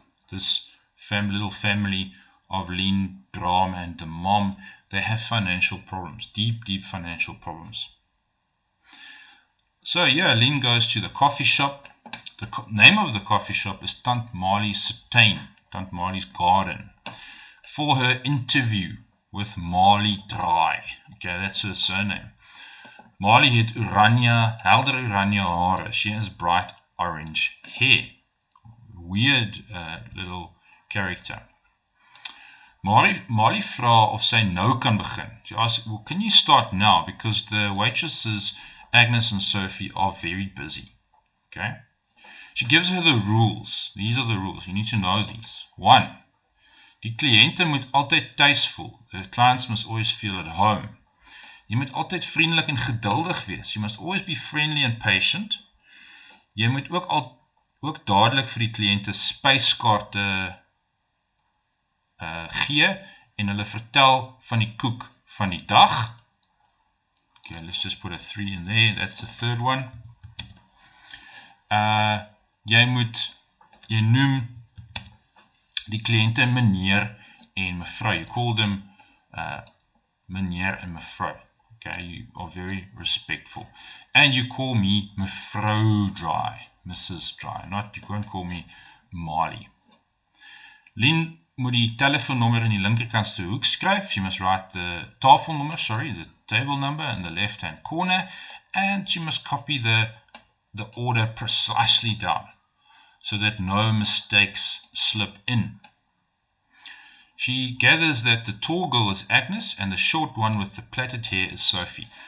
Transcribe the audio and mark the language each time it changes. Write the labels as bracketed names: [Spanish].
[English] This little family of Lien, Bram, and the mom, they have financial problems, deep financial problems. So yeah, Lien goes to the coffee shop. The name of the coffee shop is Tant Marley's Tuin, Tant Marley's Garden, for her interview with Marley Draai. Okay, that's her surname. [Afrikaans] Marley het helder oranje hare. [English] She has bright orange hair. Weird little character. [Afrikaans] Marley vra of sy nou kan begin. [English] She asks, well, can you start now? Because the waitresses, Agnes and Sophie, are very busy. Okay. She gives her the rules. These are the rules. You need to know these. 1. [Afrikaans] Die kliënte moet altyd tuis voel. [English] The clients must always feel at home. [Afrikaans] Jy moet altyd vriendelik en geduldig wees. [English] You must always be friendly and patient. [Afrikaans] Jy moet ook dadelik vir die kliënte spyskaarte gee en hulle vertel van die koek van die dag. [English] Okay, let's just put a 3 in there. That's the third one. [Afrikaans] Jy noem die kliënte meneer en mevrou. [English] You call them meneer en mevrou. Okay, you are very respectful. And you call me mevrou Draai, Mrs. Draai. You won't call me Marley. [Afrikaans] Lien moet die telefoonnommer in die linkerkantste hoek skryf. [English] She must write the the table number in the left-hand corner, and she must copy the order precisely down, so that no mistakes slip in. She gathers that the tall girl is Agnes, and the short one with the plaited hair is Sophie.